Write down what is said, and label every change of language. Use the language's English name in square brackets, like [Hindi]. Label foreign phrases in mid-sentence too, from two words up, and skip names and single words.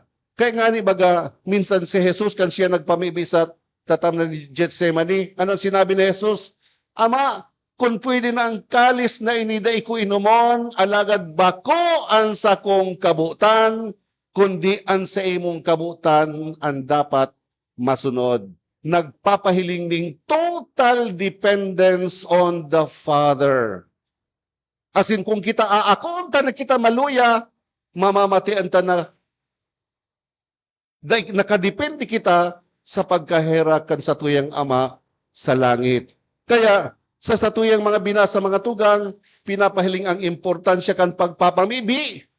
[Bikol] Kaya nga ni baga, minsan si Jesus kan siya nagpamibi sa tatam na ni Gethsemane, anong sinabi ni Jesus? Ama, kung pwede na ang kalis na iniday ko inumon, alagad bako ang sakong kabutan, kundi ang sa imong kabutan ang dapat masunod. Nagpapahiling ng [English] total dependence on the Father. As in, [Bikol] kung kita aakon ta na kita maluya, mamamatian ta na nakadepende kita sa pagkaherakan sa tuyang Ama sa langit. Kaya, sa satuyang mga binasa mga tugang, pinapahiling ang importansya kan pagpapamibi.